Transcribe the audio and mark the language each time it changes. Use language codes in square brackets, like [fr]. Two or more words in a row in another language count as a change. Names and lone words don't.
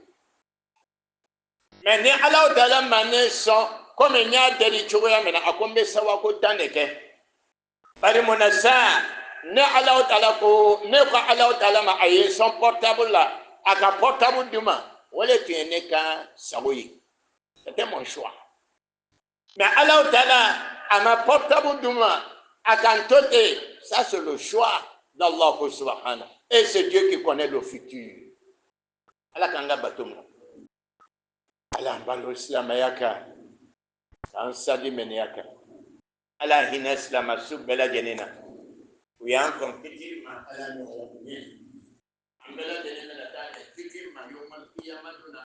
[bm] Mais ni Alahu Taala ma ne sɔn komi n y'a deli cogoya min na, a ko n bɛ sawako 10 de kɛ. Bari mun na sa, ne Alahu Taala ko, ne ko Alahu Taala ma a ye n sɔn portable la, a ka portable di ma, o de tun ye ne ka sago ye. [fr] C'était mon choix. [bm] Mais Alahu Taala a ma portable di ma, a ka n to ten, [fr] ça c'est le choix d'Allah subhanahu. Et c'est Dieu qui connaît le futur. [bm] Ala k'an ka bato minɛ. Ala an balo silamɛya kan, k'an sadi mɛnɛya kan. Ala hinɛ silamɛsu bɛɛ lajɛlen na. U y'an kɔn fitiri ma Ala ni ɲɔgɔn ye. An bɛɛ lajɛlen bɛna taa fitir ma [ar] يوم القيامة